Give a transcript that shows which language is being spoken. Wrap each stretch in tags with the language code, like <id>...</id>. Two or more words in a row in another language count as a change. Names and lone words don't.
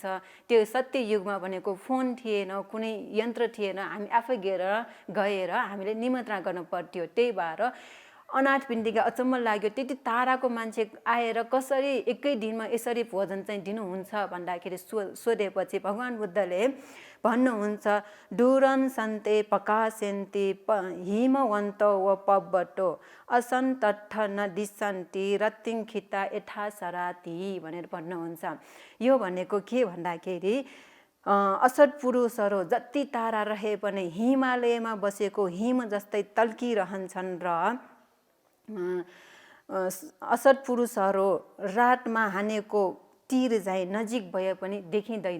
<ne>त्यो सत्य युगमा भनेको फोन थिएन, कुनै यन्त्र थिएन, हामी आफै गएर हामीले निमन्त्रणा गर्नु पर्थ्यो। त्यही भएर अनाथ पिण्डिका अचम्म लाग्यो, त्यति टाढाको मान्छे आएर कसरी एकै दिनमा यसरी भोजन चाहिँ दिनुहुन्छ भन्दाखेरि सोधेपछि भगवान बुद्धले भन्नुहुन्छ,</ne> <pi>डुरन सन्ते पकासेन्ति हिमवन्त व पब्बटो असन्तट्ठ न दिसन्ति रत्तिङखिता यथा सराती</pi> <ne>भनेर भन्नुहुन्छ। यो भनेको के भन्दाखेरि असत पुरुषहरू जति टाढा रहे पनि हिमालयमा बसेको हिम जस्तै तल्किरहन्छन् र असत पुरुषहरू रातमा हानेको तीर चाहिँ नजिक भए पनि देखिँदैन।</ne>